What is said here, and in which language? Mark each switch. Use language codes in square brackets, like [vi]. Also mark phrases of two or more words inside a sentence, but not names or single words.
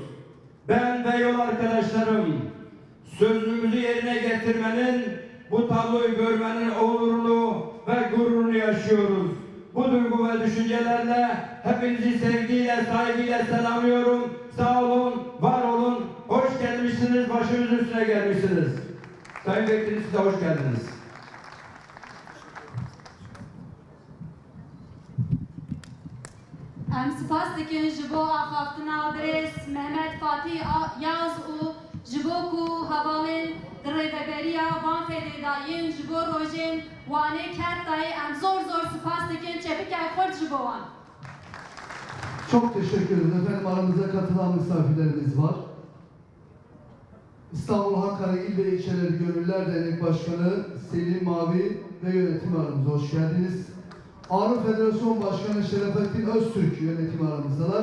[tr] Ben ve yol arkadaşlarım sözümüzü yerine getirmenin, bu tabloyu görmenin onurunu ve gururunu yaşıyoruz. Bu duygu ve düşüncelerle hepinizi sevgiyle, saygıyla selamlıyorum. Sağ olun, var olun, hoş gelmişsiniz, başımızın üstüne gelmişsiniz. Sayın Vekilim, size hoş geldiniz. [ku] Em spas dikin ji bo axaftina adres Mehmet Fatih Yaz û ji bo ku hevalên dirêveberiya van fêdêdayîn ji bo rojên wanê kertayê em zor spas dikin çepikek xurt ji bo wan. [tr] Çok teşekkür ederim. Efendim aramıza katılan misafirlerimiz var. İstanbul Hakkari İl ve İlçeleri Gönüllüler Dernek Başkanı Selim Mavi ve yönetimi aramıza hoş geldiniz. Ağrı Federasyon Başkanı Şerefettin Öztürk yönetimi aramızdalar.